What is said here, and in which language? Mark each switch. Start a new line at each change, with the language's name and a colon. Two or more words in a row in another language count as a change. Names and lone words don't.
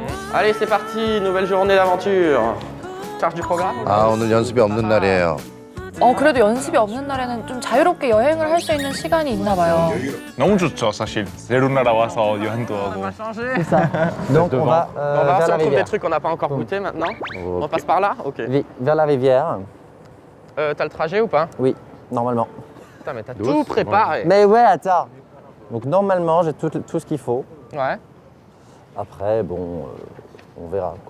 French: Allez, c'est parti, nouvelle journée d'aventure. Charge du programme.
Korean: 아, 오늘 연습이 없는 날이에요. 그래도 연습이 없는 날에는 좀 자유롭게 여행을 할 수 있는 시간이 있나 봐요. 너무 좋죠, 사실. 새로운 나라 와서 여행도 하고.
French: Donc on va On va voir vers si la on trouve des rivière. trucs qu'on n'a pas encore goûté maintenant. On passe par là. Ok. Vers la rivière. T'as le trajet ou pas? Oui, normalement. Putain, mais t'as tout préparé. Mais ouais, attends. Donc normalement, j'ai tout ce qu'il faut. Ouais. Après, bon, on verra. Quoi.